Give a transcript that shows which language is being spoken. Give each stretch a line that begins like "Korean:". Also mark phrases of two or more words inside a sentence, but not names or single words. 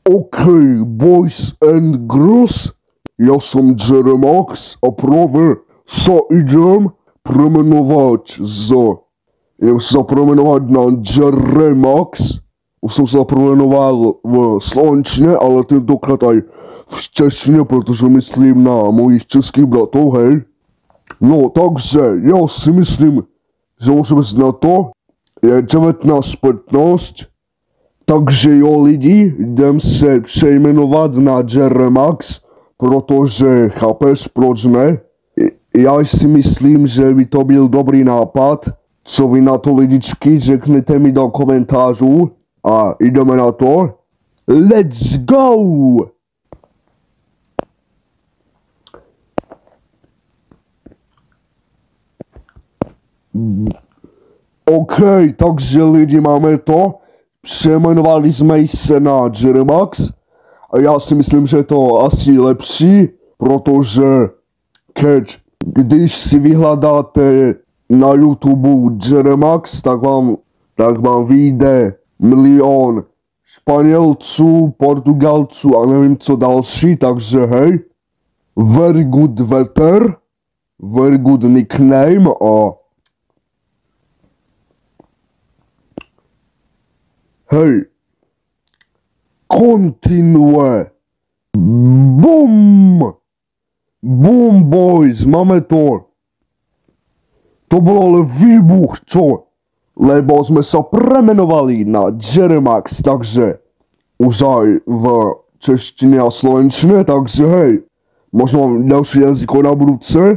English: OK, boys and girls,
Slovak: ja som Jeremax a práve sa idem premenovať idem sa premenovať na Jeremax. Už som sa premenoval v slovenčine, ale tentokrát aj v češtine, pretože myslím na mojich českých bratov, hej. No, takže ja si myslím, že môžeme ísť na to. Je 19:15.
Czech: Takže jo lidi, jdem se přejmenovat na Jeremax, protože chápeš, proč ne? Já si myslím, že by to byl dobrý nápad. Co vy na to lidičky, řekněte mi do komentářů a jdeme na to.
English: Let's go!
Czech: OK, takže lidi, máme to. Přejmenovali jsme se na Jeremax a já si myslím, že je to asi lepší, protože když si vyhledáte na YouTube Jeremax, tak vám vyjde milion Španělců, Portugalců a nevím co další, takže hej,
English: very good weather, very good nickname
Czech: a hej,
English: continue. Boom! Boom boys,
Czech: máme to. To byl ale výbuch, čo?
Slovak: Lebo jsme se premenovali na Jeremax, takže už aj v češtině a slovenčině, takže hej, možná mám další jazyko na budúce.